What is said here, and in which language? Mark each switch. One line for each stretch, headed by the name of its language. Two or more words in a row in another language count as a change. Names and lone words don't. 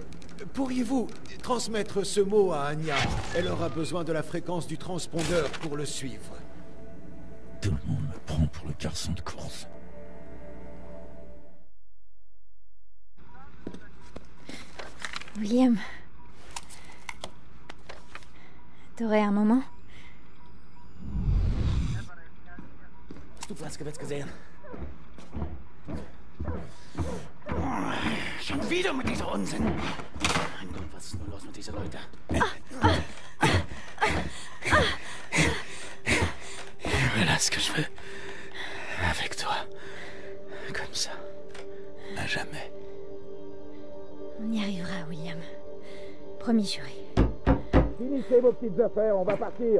French: Pourriez-vous transmettre ce mot à Anya? Elle aura besoin de la fréquence du transpondeur pour le suivre. Tout le monde me prend pour le garçon de course. William. T'aurais un moment?
German: Hast du Platzgewitz gesehen? Schon wieder mit dieser Unsinn. Mein Gott, was ist nur los mit diesen Leuten?
French: Voilà ce que je veux. Avec toi. Comme ça. À jamais. On y arrivera, William. Promis juré. Finissez vos petites affaires, on va partir.